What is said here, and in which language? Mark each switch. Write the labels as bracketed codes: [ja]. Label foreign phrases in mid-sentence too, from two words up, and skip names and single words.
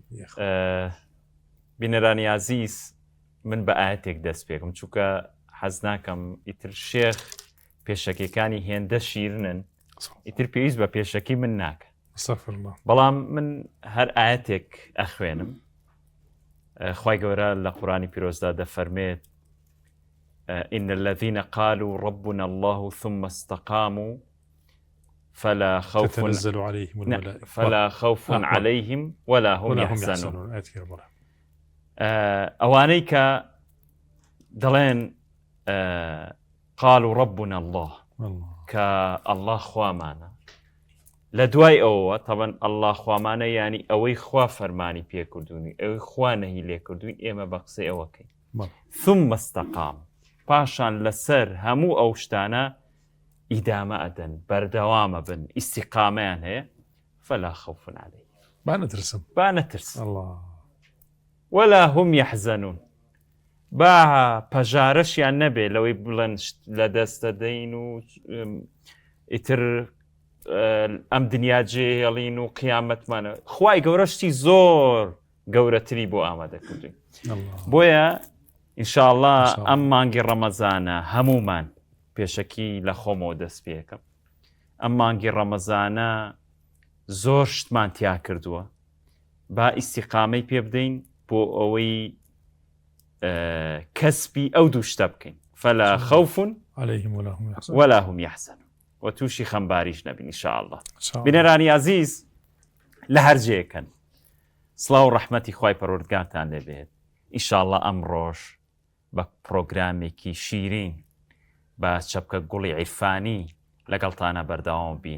[ckb] بینەرانی عزیز، من بە ئاەتێک دەست پێکم، چونکە حەز ناکەم ئیتر شێخ پێشەکەکانی هێندە شیرنن، ئیتر پێویست بە پێشەکی من ناکە. بەڵام من هەر ئاەتێک ئەخوێنم. خوای گەورە لە قورآنی پیرۆزدا دەفەرمێت: [ar] إن الذين قالوا ربنا الله ثم استقاموا فلا خوف عليهم ولا هم يحزنون. [ckb] ئەوانەی کە دەڵێن [ar] قالوا ربنا الله، [ckb] کە الله خوامانە، لە دوای ئەوە طبعا الله خوامانە یعنی ئەوەی خوا فەرمانی پێکردوونی، ئەوەی خوا نەهی لێکردوین، ئێمە بە قسەی ئەوەکەین. [ar] ثم استقام، [ckb] پاشان لەسەر هەموو ئەو شتانە ئیدامە ئەدەن، بەردەوامە بن، ئیستیقامەیان هەیە، [ar] فلا خوف عليهم، [ckb] با نەترسن [ar] ولا هم يحزنون، [ckb] با پەژارەشیان نەبێ لەوەی بڵێن لە دەستە دەین و ئیتر ئەم دنیا جێهێڵین و قیامەتمانە. خوای گەورەشتی زۆر گەورەتری بۆ ئامادەکردوین. بۆیە ئینشاءڵڵا ئەم مانگی ڕەمەزانە هەمومان پێشەکی لە خۆمەوە دەست پێکەم. ئەم مانگی ڕەمەزانە زۆر شتمان تیا کردووە، با ئیستیقامەی پێ بدەین بۆ ئەوەی کەسبی ئەو دوو شتە بکەین، [ar] فلا خوف عليهم ولا هم يحزنون، [ckb] و تووشی خەمباریش نەبین ئینشاءڵڵا. بینەرانی عزیز، لە هەرجەیەکەن سڵاو و ڕەحمەتی خوای پەروەردگارتان لێبێت. ئینشاءڵڵا ئەمڕۆژ بە پرۆگرامێکی شیرین بە چەپکە گوڵی عیرفانی لەگەڵتانە بەردەوام بین.